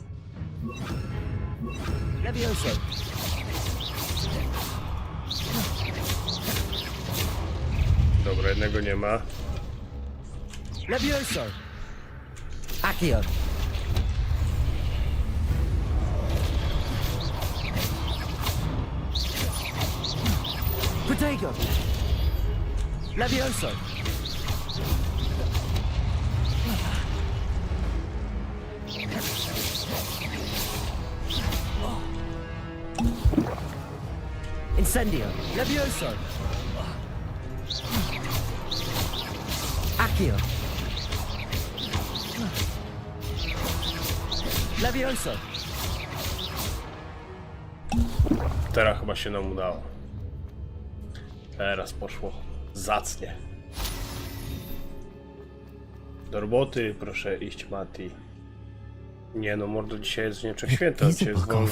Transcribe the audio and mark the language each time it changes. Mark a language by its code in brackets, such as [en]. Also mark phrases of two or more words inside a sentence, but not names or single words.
[pl] Levioso! Dobra, jednego nie ma. Levioso! Akio! Protego! Levioso! Incendio! Levioso! Akio! Levioso! Teraz chyba się nam udało. Teraz poszło zacnie. Do roboty, proszę iść, Mati. Nie no, mordo, dzisiaj jest Niemczech święto, dzisiaj jest wolne.